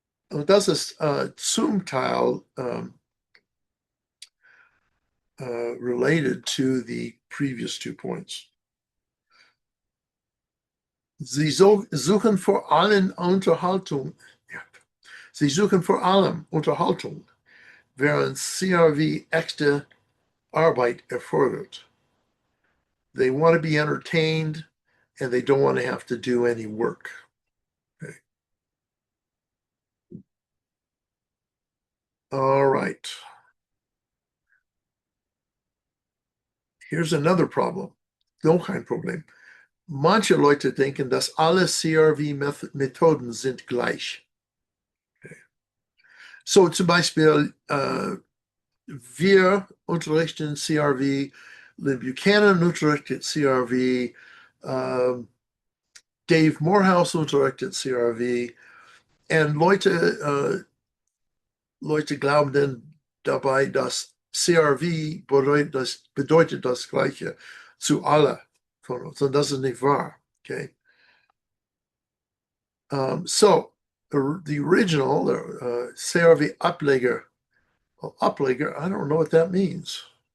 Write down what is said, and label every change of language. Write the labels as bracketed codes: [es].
[de] Und das ist zum Teil [en] related to the previous 2 points. [de] Sie suchen vor allem Unterhaltung. Sie suchen vor allem Unterhaltung, während CRV echte Arbeit erfordert. [en] They want to be entertained and they don't want to have to do any work. Okay. All right. Here's another problem. [de] Noch ein Problem. Manche Leute denken, dass alle CRV-Methoden sind gleich. Okay. So zum Beispiel, wir unterrichten CRV, Lynn Buchanan unterrichtet CRV, Dave Morehouse unterrichtet CRV, und Leute glauben dann dabei, dass CRV bedeutet das Gleiche zu alle von uns. Und das ist nicht wahr. Okay. [en] So, the original CRV Ableger, I don't know what that means.